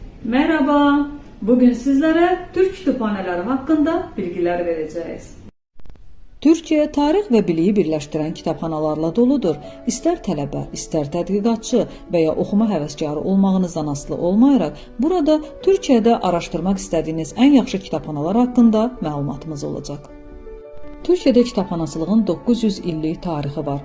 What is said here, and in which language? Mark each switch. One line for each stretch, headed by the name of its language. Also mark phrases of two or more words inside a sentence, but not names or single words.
Turkish: Merhaba, bugün sizlere Türk kütüphaneleri hakkında bilgiler vereceğiz.
Azerbaijani: Türkiye tarix ve biliyi birləşdirən kitabxanalarla doludur. İstər tələbə, istər tədqiqatçı və ya oxuma həvəskarı olmağınızdan asılı olmayaraq, burada Türkiyədə araşdırmaq istədiyiniz ən yaxşı kitabxanalar haqqında məlumatımız olacaq. Türkiyədə kitabxanaçılığın 900 illik tarixi var.